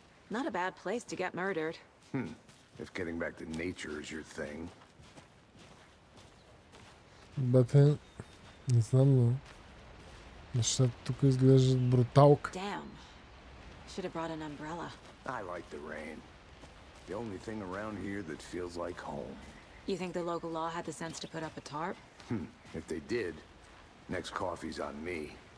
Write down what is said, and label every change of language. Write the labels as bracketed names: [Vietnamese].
[English] Not a bad place to get murdered. If getting back to nature is your thing. [Bulgarian] Бате, не знам, но нещата тук изглеждат бруталка. [English] Damn. Should have brought an umbrella. I like the rain. The only thing around here that feels like home. You think the local law had the sense to put up a tarp? If they did, next coffee's on me.